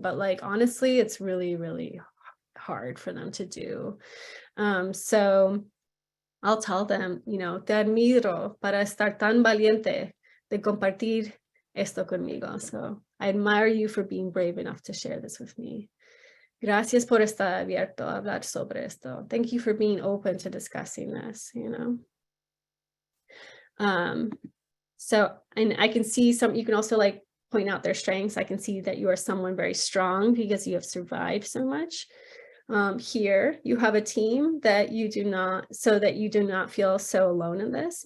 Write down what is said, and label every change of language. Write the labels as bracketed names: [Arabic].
[English] But like, honestly, it's really, really hard for them to do. So I'll tell them, you know, [Spanish] te admiro para estar tan valiente de compartir esto conmigo. [English] So I admire you for being brave enough to share this with me. [Spanish] Gracias por estar abierto a hablar sobre esto. [English] Thank you for being open to discussing this, you know. So, and I can see you can also like point out their strengths. I can see that you are someone very strong because you have survived so much. Here you have a team that you do not, so that you do not feel so alone in this.